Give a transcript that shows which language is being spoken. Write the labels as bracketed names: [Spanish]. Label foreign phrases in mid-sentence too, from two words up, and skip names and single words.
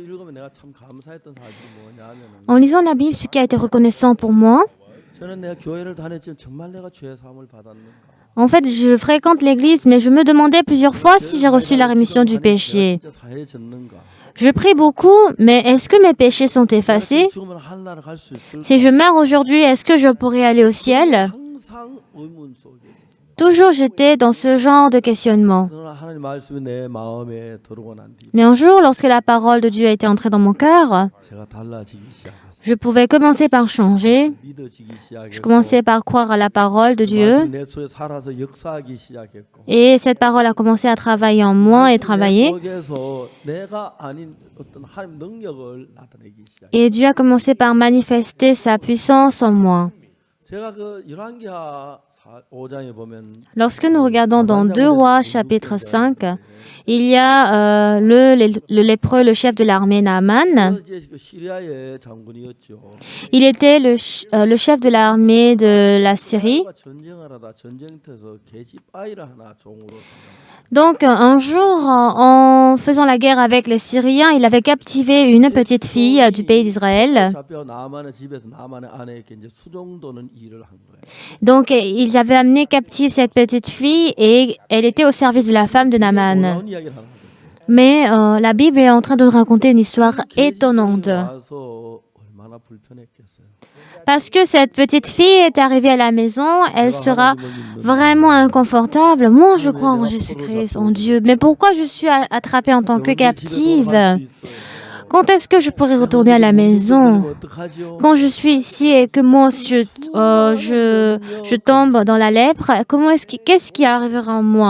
[French] En lisant la Bible, ce qui a été reconnaissant pour moi, en fait, je fréquente l'église, mais je me demandais plusieurs fois si j'ai reçu la rémission du péché. Je prie beaucoup, mais est-ce que mes péchés sont effacés? Si je meurs aujourd'hui, est-ce que je pourrai aller au ciel? Toujours j'étais dans ce genre de questionnement. [Korean] 그러나 하나님 말씀이 내 마음에 들어오고 난 뒤 [French] Mais un jour, lorsque la parole de Dieu était entrée dans mon cœur, [Korean] 제가 달라지기 시작했어요. [French] je pouvais commencer par changer. [Korean] 믿어지기 [French] Je [Korean] 시작했고 [French] commençais par croire à la parole de [Korean] 그 [French] Dieu. [Korean] 말씀 내 속에 살아서 역사하기 시작했고 [French] Et cette parole a commencé à travailler en moi et travailler. [Korean] 내 속에서 내가 아닌 어떤 하나님 능력을 나타내기 시작. [French] Et Dieu a commencé par manifester sa puissance en moi. [Korean] 제가 그 열왕기하 5장에 보면 [French] Lorsque nous regardons dans 2 Rois chapitre 5, il y a le lépreux, le chef de l'armée Naaman. [Korean] 이제 그 시리아의 장군이었죠. [French] Il était le chef de l'armée de la Syrie. [Korean] 전쟁을 하다 전쟁터에서 계집 아이를 하나 종으로 [French] Donc un jour, en faisant la guerre avec les Syriens, il avait captivé une petite fille du pays d'Israël. [Korean] 잡혀 나만의 집에서 나만의 아내에게 이제 수종도는 일을 한 거예요. [French] Donc ils avaient amené captive cette petite fille et elle était au service de la femme de Naaman. [Korean] 놀라운 이야기를 하나 하고 있어요. [French] Mais la Bible est en train de raconter une histoire étonnante. [Korean] 와서 얼마나 불편했겠어요. [French] Parce que cette petite fille est arrivée à la maison, elle sera vraiment inconfortable. Moi, je crois en Jésus-Christ, en Dieu. Mais pourquoi je suis attrapée en tant que captive? Quand est-ce que je pourrai retourner à la maison? Quand je suis ici et que moi, je tombe dans la lèpre, qu'est-ce qui arrivera en moi?